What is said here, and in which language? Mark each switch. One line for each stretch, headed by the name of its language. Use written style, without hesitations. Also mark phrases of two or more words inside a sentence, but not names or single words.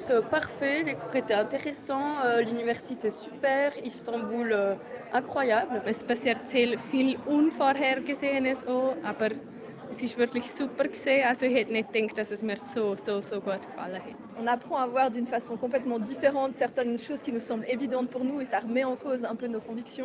French: parfait, les cours étaient intéressants, l'université super, Istanbul incroyable.
German: Es passiert sehr viel Unvorhergesehenes auch, aber es ist wirklich super gewesen. Also ich hätte nicht gedacht, dass es mir so gut gefallen hat.
French: On apprend à voir d'une façon complètement différente certaines choses qui nous semblent évidentes pour nous et ça remet en cause un peu nos convictions.